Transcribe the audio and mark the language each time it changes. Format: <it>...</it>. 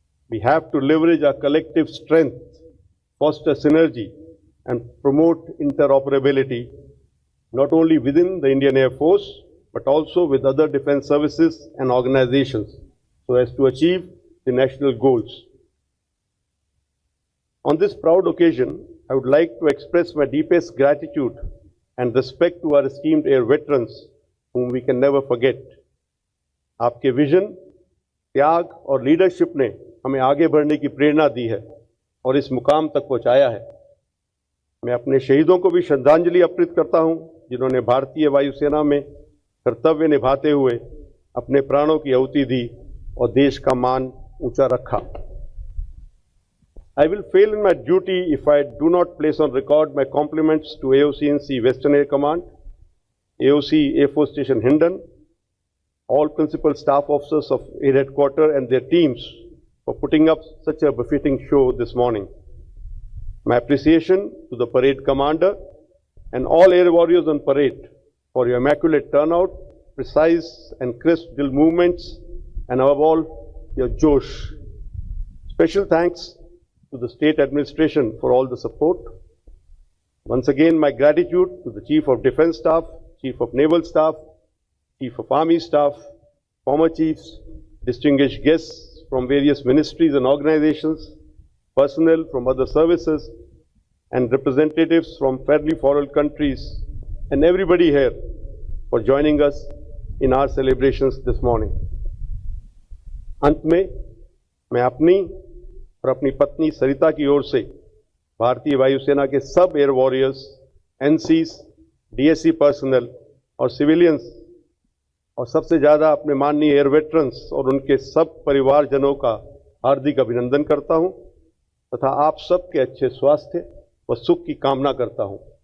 <en>We have to leverage our collective strength, foster synergy, and promote interoperability, not only within the Indian Air Force, but also with other defense services and organizations, so as to achieve the national goals. On this proud occasion, I would like to express my deepest gratitude and respect to our esteemed air veterans, whom we can never forget.</en> <hi>आपके vision, त्याग और leadership ने हमें आगे बढ़ने की प्रेरणा दी है और इस मुकाम तक पहुंचाया है। मैं अपने शहीदों को भी श्रद्धांजलि अर्पित करता हूं, जिन्होंने भारतीय वायुसेना में कर्तव्य निभाते हुए अपने प्राणों की आहुति दी और देश का मान ऊंचा रखा।</hi> <en>I will fail in my duty if I do not place on record my compliments to AOC-NC Western Air Command, AOC Air Force Station Hindon, all principal staff officers of Air Headquarters and their teams for putting up such a befitting show this morning. My appreciation to the parade commander and all air warriors on parade for your immaculate turnout, precise and crisp drill movements, and above all, your Josh. Special thanks to the state administration for all the support. Once again, my gratitude to the Chief of Defense Staff, Chief of Naval Staff, Chief of Army Staff, former chiefs, distinguished guests from various ministries and organizations, personnel from other services, and representatives from fairly foreign countries, and everybody here for joining us in our celebrations this morning.</en> <hi>अंत में मैं अपनी और अपनी पत्नी सरिता की ओर से भारतीय वायुसेना के सब</hi> <en>air warriors,</en> <hi>ANSYS, DSC personal और सिविलियंस और सबसे ज़्यादा अपने माननीय</hi> <en>air veterans</en> <hi>और उनके सब परिवारजनों का हार्दिक अभिनंदन करता हूं तथा आप सबके अच्छे स्वास्थ्य व सुख की कामना करता हूं।</hi>